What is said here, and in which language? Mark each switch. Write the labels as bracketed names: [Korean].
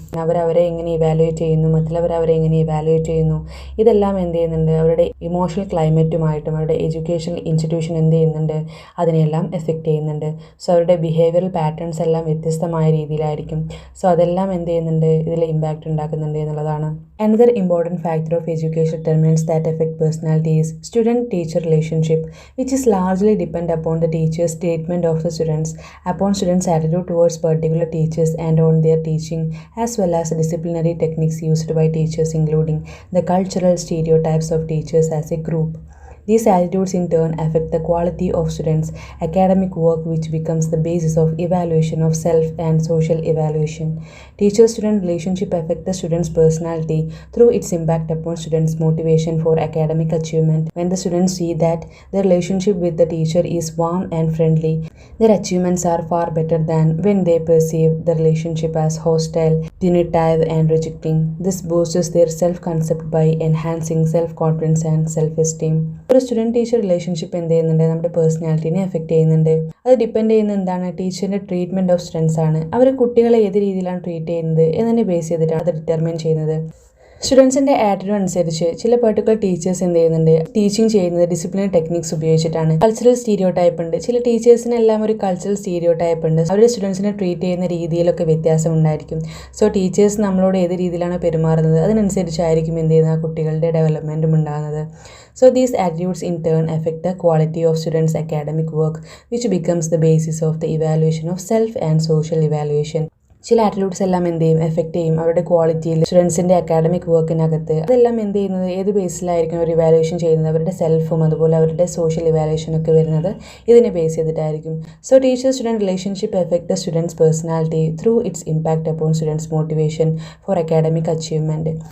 [Malayalam] അവരവരെ എങ്ങനെ ഇവാലുവേറ്റ് ചെയ്യുന്നു, മറ്റുള്ളവർ അവരെ എങ്ങനെ ഇവാലുവേറ്റ് ചെയ്യുന്നു, ഇതെല്ലാം എന്ത് ചെയ്യുന്നുണ്ട് അവരുടെ ഇമോഷണൽ ക്ലൈമറ്റുമായിട്ടും അവരുടെ എഡ്യൂക്കേഷണൽ ഇൻസ്റ്റിറ്റ്യൂഷൻ എന്ത് ചെയ്യുന്നുണ്ട് അതിനെല്ലാം എഫക്റ്റ് ചെയ്യുന്നുണ്ട്. സോ അവരുടെ ബിഹേവിയറൽ പാറ്റേൺസ് എല്ലാം വ്യത്യസ്തമായ രീതിയിലായിരിക്കും. സോ അതെല്ലാം എന്ത് ചെയ്യുന്നുണ്ട് ഇതിൽ ഇമ്പാക്റ്റ് ഉണ്ടാക്കുന്നുണ്ട് എന്നുള്ളതാണ്. [English] Another important factor of education determinants that affect personality is student-teacher relationship, which is largely depend upon the teacher's treatment of the students, upon students' attitude towards particular teachers and on their teaching, as well as disciplinary techniques used by teachers, including the cultural stereotypes of teachers as a group. These attitudes in turn affect the quality of students' academic work, which becomes the basis of evaluation of self and social evaluation. Teacher-student relationship affect the student's personality through its impact upon students' motivation for academic achievement. When the students see that their relationship with the teacher is warm and friendly, their achievements are far better than when they perceive the relationship as hostile, punitive and rejecting. This boosts their self-concept by enhancing self-confidence and self-esteem. [Malayalam] ഒരു student teacher relationship എന്ത് ചെയ്യുന്നുണ്ട് നമ്മുടെ പേഴ്സണാലിറ്റിനെ effect ചെയ്യുന്നുണ്ട്. അത് depend ചെയ്യുന്ന എന്താണ് ടീച്ചറിൻ്റെ [English] treatment of students [Malayalam] ആണ്. അവർ കുട്ടികളെ ഏത് രീതിയിലാണ് ട്രീറ്റ് ചെയ്യുന്നത് എന്നതിനെ ബേസ് ചെയ്തിട്ടാണ് അത് ഡിറ്റർമിൻ ചെയ്യുന്നത്. സ്റ്റുഡൻസിൻ്റെ ആറ്റിറ്റ്യൂഡ് അനുസരിച്ച് ചില പെർട്ടിക്കുലർ ടീച്ചേഴ്സ് എന്ത് ചെയ്യുന്നുണ്ട്, ടീച്ചിങ് ചെയ്യുന്നത് ഡിസിപ്ലിനറി ടെക്നിക്സ് ഉപയോഗിച്ചിട്ടാണ്. കൾച്ചറൽ സ്റ്റീരിയോ ടൈപ്പ് ഉണ്ട്. ചില ടീച്ചേഴ്സിനെല്ലാം ഒരു കൾച്ചറൽ സ്റ്റീരിയോ ടൈപ്പ് ഉണ്ട്. അവരുടെ സ്റ്റുഡൻസിനെ ട്രീറ്റ് ചെയ്യുന്ന രീതിയിലൊക്കെ വ്യത്യാസം ഉണ്ടായിരിക്കും. സോ ടീച്ചേഴ്സ് നമ്മളോട് ഏത് രീതിയിലാണ് പെരുമാറുന്നത് അതിനനുസരിച്ചായിരിക്കും എന്ത് ചെയ്യുന്ന കുട്ടികളുടെ ഡെവലപ്മെൻറ്റും ഉണ്ടാകുന്നത്. [English] So these attitudes in turn affect the quality of students' academic work, which becomes the basis of the evaluation of self and social evaluation. [Malayalam] ചില ആറ്റിറ്റ്യൂഡ്സ് എല്ലാം എന്ത് ചെയ്യും, എഫക്റ്റ് ചെയ്യും അവരുടെ ക്വാളിറ്റിയിൽ, സ്റ്റുഡൻസിൻ്റെ അക്കാഡമിക് വർക്കിനകത്ത്. അതെല്ലാം എന്ത് ചെയ്യുന്നത്, ഏത് ബേസിലായിരിക്കും അവർ ഇവാലുവേഷൻ ചെയ്യുന്നത്, അവരുടെ സെൽഫും അതുപോലെ അവരുടെ സോഷ്യൽ ഇവാലുവേഷനൊക്കെ വരുന്നത് ഇതിനെ base ചെയ്തിട്ടായിരിക്കും. [English] So teacher student relationship affect the students personality through its impact upon students motivation for academic achievement.